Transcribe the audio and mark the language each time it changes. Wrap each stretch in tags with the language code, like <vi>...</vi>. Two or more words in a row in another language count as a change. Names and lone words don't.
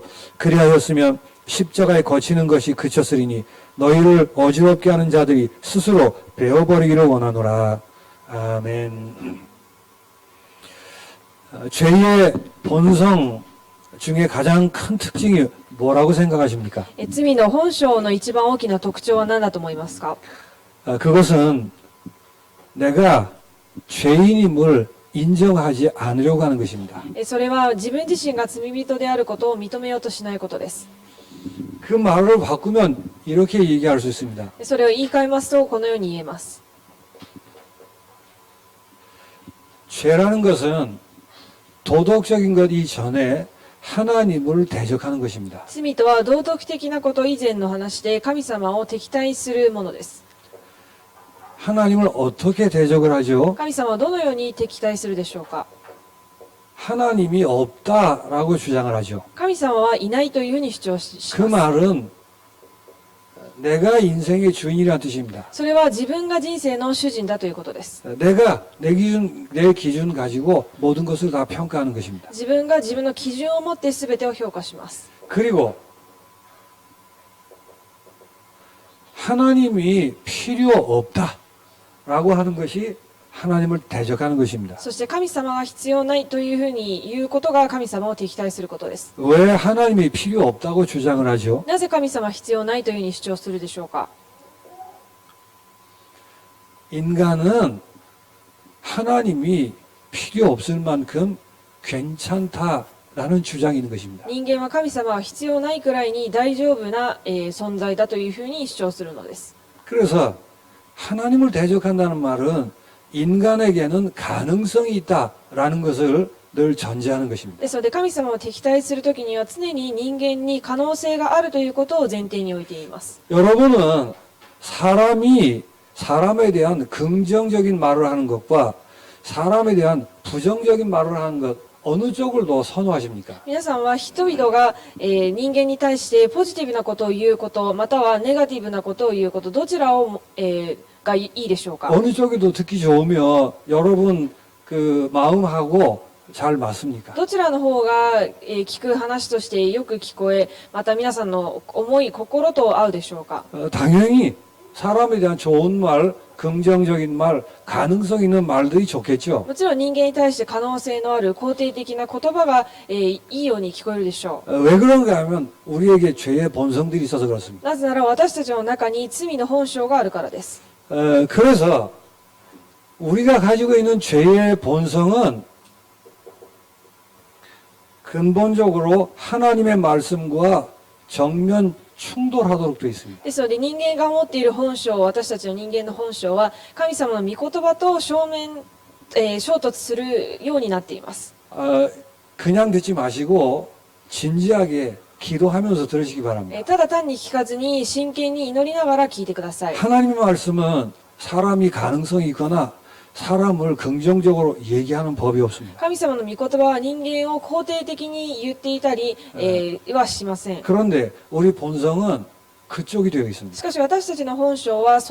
<ko>그리하였으면 십자가에 거치는 것이 그쳤으리니 너희를 어지럽게 하는 자들이 스스로 베어버리기를 원하노라. 아멘. 죄의 본성 중에 가장 큰 특징이 뭐라고 생각하십니까?</ko> <ja>罪の本性の一番大きな特徴は何だと思いますか？</ja> <ko>그것은 내가 죄인임을 인정하지 않으려고 하는 것입니다.</ko> <ja>それは自分自身が罪人であることを認めようとしないことです。</ja> <ko>그 말을 바꾸면 이렇게 얘기할 수 있습니다.</ko> <ja>それを言い換えますとこのように言えます。</ja> <ko>죄라는 것은 도덕적인 것 이전에 하나님을 대적하는 것입니다.</ko> <ja>罪とは道徳的なこと以前の話で神様を敵対するものです。</ja> <ko>하나님을 어떻게 대적을 하죠?</ko> <ja>神様はどのように敵対するでしょうか？</ja> <ko>하나님이 없다라고 주장을 하죠.</ko> <ja>神様はいないというふうに主張し</ja> <ko>그</ko> <ja>ます。</ja> <ko>말은 내가 인생의 주인이라는 뜻입니다.</ko> <ja>それは自分が人生の主人だということです。</ja> <ko>내가 내 기준 가지고 모든 것을 다 평가하는 것입니다.</ko> <ja>自分が自分の基準を持って全てを評価します。</ja> <ko>그리고 하나님이 필요 없다라고 하는 것이 하나님을 대적하는 것입니다.</ko> <ja>そして神様が必要ないというふうに言うことが神様を敵対することです。</ja> <ko>왜 하나님이 필요 없다고 주장을 하죠?</ko> <ja>なぜ神様は必要ないというふうに主張するでしょうか？</ja> <ko>인간은 하나님이 필요 없을 만큼 괜찮다라는 주장이 있는 것입니다.</ko> <ja>人間は神様は必要ないくらいに大丈夫な、存在だというふうに主張するのです。</ja> <ko>그래서 하나님을 대적한다는 말은 인간에게는 가능성이 있다라는 것을 늘 전제하는 것입니다.</ko> <ja>ですので神様を敵対するときには常に人間に可能性があるということを前提に置いています。</ja> <ko>여러분은 사람이 사람에 대한 긍정적인 말을 하는 것과 사람에 대한 부정적인 말을 하는 것 어느 쪽을 더 선호하십니까?</ko> <ja>皆さんは人々が、人間に対してポジティブなことを言うことまたはネガティブなことを言うことどちらを、がいいでしょうか？</ja> <ko>어느 쪽이 더 듣기 좋으면 여러분 그 마음하고 잘 맞습니까?</ko> <ja>どちらの方が、聞く話としてよく聞こえまた皆さんの思い心と合うでしょうか？</ja> <ko>당연히 사람에 대한 좋은 말, 긍정적인 말, 가능성 있는 말들이 좋겠죠.</ko> <ja>もちろん人間に対して可能性のある肯定的な言葉が、いいように聞こえるでしょう。</ja> <ko>왜 그런가 하면 우리에게 죄의 본성들이 있어서 그렇습니다.</ko> <ja>なぜなら私たちの中に罪の本性があるからです。</ja> <ko>그래서 우리가 가지고 있는 죄의 본성은 근본적으로 하나님의 말씀과 정면 충돌하도록 되어 있습니다.</ko> <ja>ですので人間が持っている本性私たちの人間の本性は神様の御言葉と衝突するようになっています。</ja> <ko>그냥 듣지 마시고 진지하게 기도하면서 들으시기 바랍니다.</ko> <ja>ただ単に聞かずに真剣に祈りながら聞いてください。</ja> <ko>하나님의 말씀은 사람이 가능성이 있거나 사람을 긍정적으로 얘기하는 법이 없습니다.</ko> <ja>神様の御言葉は人間を肯定的に言っていたり、はしません。</ja> <ko>그런데 우리 본성은 그쪽이 되어</ko> <ja>し</ja> <ko>있습니다.</ko> <ja>かし私たちの本性はそっちの方に向いています。</ja>